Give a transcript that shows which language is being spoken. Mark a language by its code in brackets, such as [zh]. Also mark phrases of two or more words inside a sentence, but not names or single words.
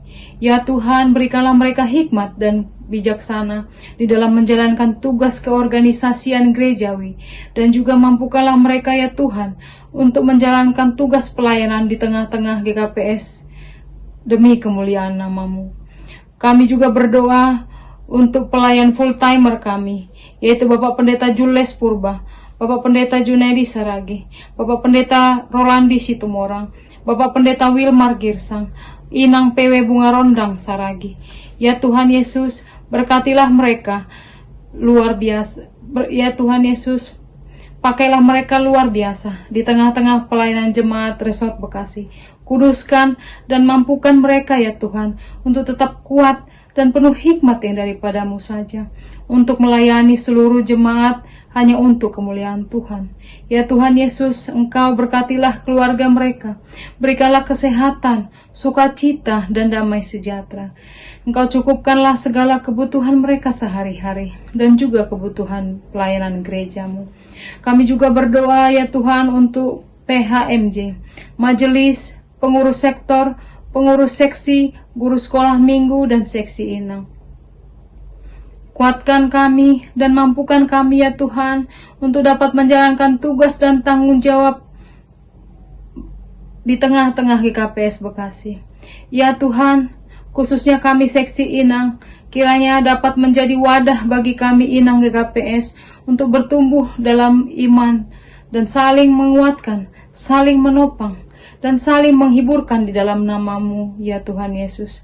[id] Ya Tuhan, berikanlah mereka hikmat dan bijaksana di dalam menjalankan tugas keorganisasian gerejawi. Dan juga mampukanlah mereka ya Tuhan untuk menjalankan tugas pelayanan di tengah-tengah GKPS demi kemuliaan nama-Mu. Kami juga berdoa untuk pelayan full-timer kami, yaitu Bapak Pendeta Jules Purba, Bapak Pendeta Junaidi Saragi, Bapak Pendeta Rolandi Situmorang, Bapak Pendeta Wilmar Girsang, Inang PW Bunga Rondang Saragi. Ya Tuhan Yesus, berkatilah mereka luar biasa. Ya Tuhan Yesus, pakailah mereka luar biasa di tengah-tengah pelayanan jemaat Resort Bekasi. Kuduskan dan mampukan mereka ya Tuhan untuk tetap kuat dan penuh hikmat yang daripada-Mu saja, untuk melayani seluruh jemaat hanya untuk kemuliaan Tuhan. Ya Tuhan Yesus, Engkau berkatilah keluarga mereka, berikanlah kesehatan, sukacita, dan damai sejahtera. Engkau cukupkanlah segala kebutuhan mereka sehari-hari, dan juga kebutuhan pelayanan gereja-Mu. Kami juga berdoa ya Tuhan untuk PHMJ, majelis, pengurus sektor, pengurus seksi, guru sekolah minggu, dan seksi inang. Kuatkan kami dan mampukan kami ya Tuhan untuk dapat menjalankan tugas dan tanggung jawab di tengah-tengah GKPS Bekasi. Ya Tuhan, khususnya kami seksi inang, kiranya dapat menjadi wadah bagi kami inang GKPS untuk bertumbuh dalam iman dan saling menguatkan, saling menopang, dan saling menghiburkan di dalam nama-Mu, ya Tuhan Yesus.